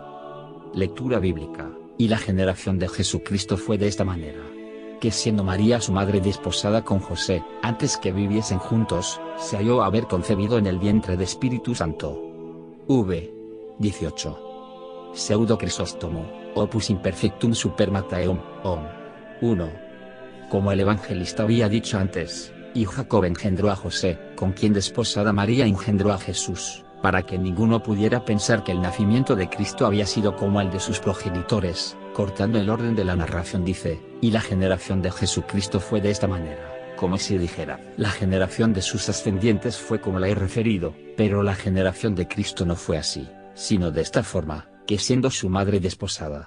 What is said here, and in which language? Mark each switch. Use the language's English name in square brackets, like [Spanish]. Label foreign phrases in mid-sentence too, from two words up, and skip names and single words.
[Spanish] Lectura bíblica. Y la generación de Jesucristo fue de esta manera: que siendo María su madre desposada con José, antes que viviesen juntos, se halló haber concebido en el vientre de Espíritu Santo. V. 18. Pseudo Crisóstomo, opus imperfectum super Mattheum, 1. Como el evangelista había dicho antes, y Jacob engendró a José, con quien desposada María engendró a Jesús, para que ninguno pudiera pensar que el nacimiento de Cristo había sido como el de sus progenitores. Cortando el orden de la narración dice, y la generación de Jesucristo fue de esta manera, como si dijera, la generación de sus ascendientes fue como la he referido, pero la generación de Cristo no fue así, sino de esta forma, que siendo su madre desposada.